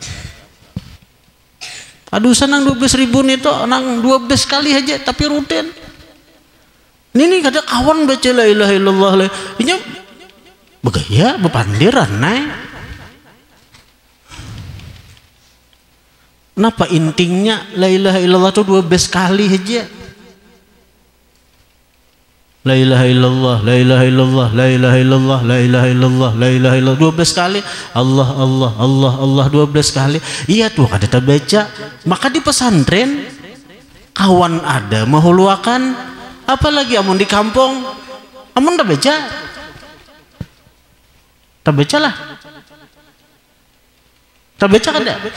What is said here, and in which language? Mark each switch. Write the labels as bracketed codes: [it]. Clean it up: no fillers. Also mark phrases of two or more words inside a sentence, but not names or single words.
[bjn] Aduh senang 12.000 nih toh nang 12 kali aja tapi rutin. Ini kada kawan baca [ar] لا إله إلا الله [bjn] le. Ini begaya bepandiran naik. Kenapa intinya [ar] لا إله إلا الله [bjn] tuh 12 kali aja. [ar] لا إله إلا الله، لا إله إلا الله، لا إله إلا الله، لا إله إلا الله، لا إله إلا الله 12 kali. [bjn] Allah Allah Allah Allah 12 kali. Iya tuh kada baca. Maka di pesantren kawan ada mahuluakan apalagi amun di kampung amun tak baca. Tak baca lah. Tak baca kada.